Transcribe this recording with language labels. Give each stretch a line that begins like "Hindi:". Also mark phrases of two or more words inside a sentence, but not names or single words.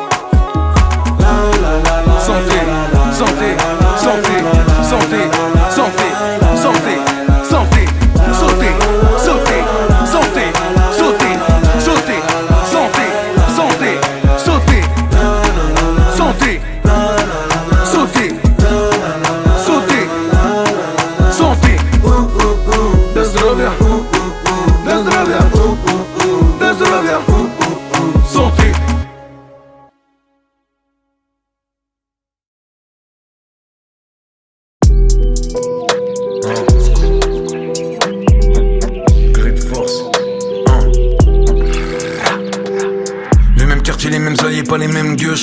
French: Santé, santé, santé, santé, santé, santé, santé, sauter, sauter, santé, sauter, sauter, santé, santé, sauter, santé, sauter, sauter, santé.
Russian: Для здоровья, для здоровья, для здоровья,
French: santé. Les mêmes alliés, pas les mêmes gueuches.